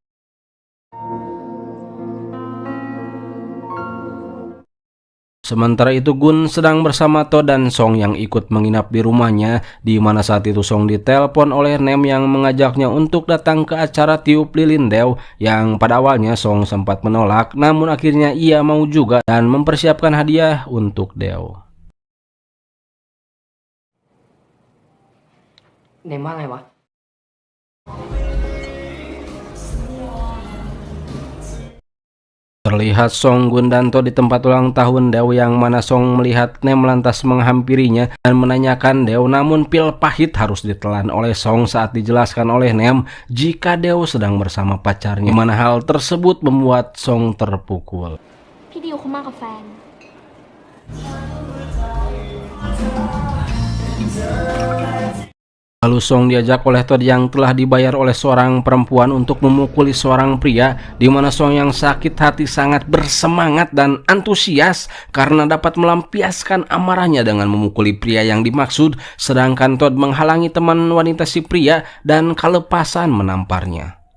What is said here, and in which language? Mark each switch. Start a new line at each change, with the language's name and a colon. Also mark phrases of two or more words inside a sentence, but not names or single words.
Indonesian: Sementara itu Gun sedang bersama Todd dan Song yang ikut menginap di rumahnya, di mana saat itu Song ditelepon oleh Nem yang mengajaknya untuk datang ke acara tiup lilin Deo, yang pada awalnya Song sempat menolak, namun akhirnya ia mau juga dan mempersiapkan hadiah untuk Deo.
Thai: เนมว่าไงวะ
Indonesian: Terlihat Song, Gun dan Todd di tempat ulang tahun Deo, yang mana Song melihat Nem lantas menghampirinya dan menanyakan Deo, namun pil pahit harus ditelan oleh Song saat dijelaskan oleh Nem jika Deo sedang bersama pacarnya, mana hal tersebut membuat Song terpukul.
Thai: พี่ดิวเขามากับแฟน
Indonesian: Lalu Song diajak oleh Todd yang telah dibayar oleh seorang perempuan untuk memukuli seorang pria, di mana Song yang sakit hati sangat bersemangat dan antusias karena dapat melampiaskan amarahnya dengan memukuli pria yang dimaksud, sedangkan Todd menghalangi teman wanita si pria dan kelepasan menamparnya.